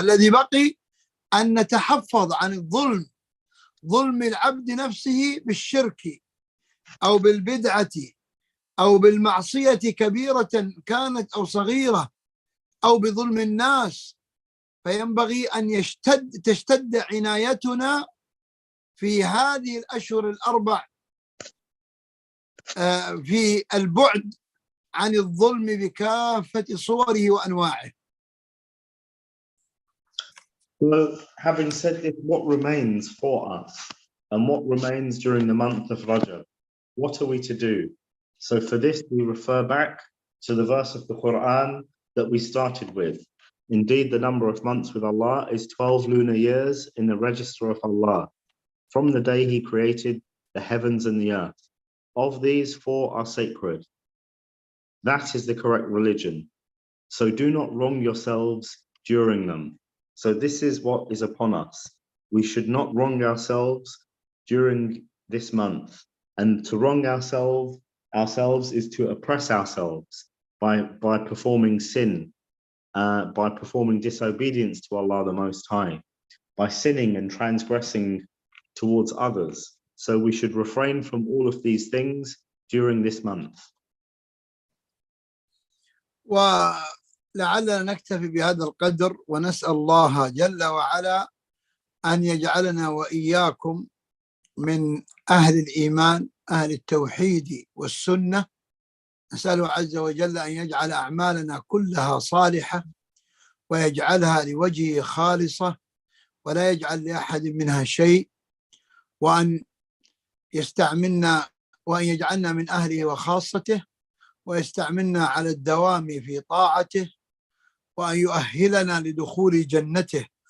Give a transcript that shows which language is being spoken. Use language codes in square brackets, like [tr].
[ar] فالذي بقي أن نتحفظ عن الظلم، ظلم العبد نفسه بالشرك أو بالبدعة أو بالمعصية كبيرة كانت أو صغيرة أو بظلم الناس. فينبغي أن تشتد عنايتنا في هذه الأشهر ال4 في البعد عن الظلم بكافة صوره وأنواعه. [en] Well, having said this, what remains for us and what remains during the month of Rajab? What are we to do? So for this, we refer back to the verse of the Quran that we started with. Indeed, the number of months with Allah is 12 lunar years in the register of Allah, from the day He created the heavens and the earth. Of these, 4 are sacred. That is the correct religion. So do not wrong yourselves during them. So this is what is upon us. We should not wrong ourselves during this month. And to wrong ourselves is to oppress ourselves by performing sin, by performing disobedience to Allah the Most High, by sinning and transgressing towards others. So we should refrain from all of these things during this month. [ar] ولعلنا نكتفي بهذا القدر، ونسأل الله جل وعلا أن يجعلنا وإياكم من أهل الإيمان، أهل التوحيد والسنة. نسأله عز وجل أن يجعل أعمالنا كلها صالحة ويجعلها لوجهه خالصة ولا يجعل لأحد منها شيء، وأن يستعملنا وأن يجعلنا من أهله وخاصته، ويستعملنا على الدوام في طاعته، وأن يؤهلنا لدخول جنته.